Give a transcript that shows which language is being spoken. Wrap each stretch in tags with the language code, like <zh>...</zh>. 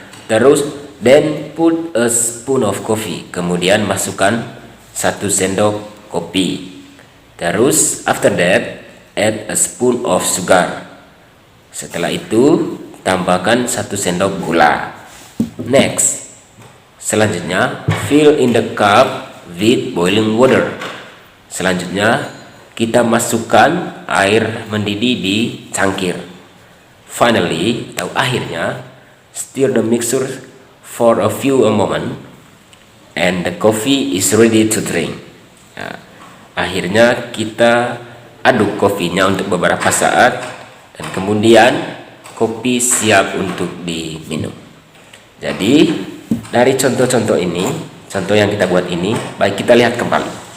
<en>Terus then put a spoon of coffee.</en> <id>Kemudian masukkan 1 sendok kopi.</id> <en>Terus after that add a spoon of sugar.</en> <id>Setelah itu tambahkan 1 sendok gula.</id> <en>Next, selanjutnya fill in the cup with boiling water.</en> <id>Selanjutnya kita masukkan air mendidih di cangkir.</id> <en>Finally,</en> <id>atau akhirnya,</id> <en>stir the mixture for a few moment and the coffee is ready to drink.</en> <id>Nah, akhirnya kita aduk kopinya untuk beberapa saat dan kemudian kopi siap untuk diminum. Jadi dari contoh-contoh ini, contoh yang kita buat ini, baik kita lihat kembali.</id>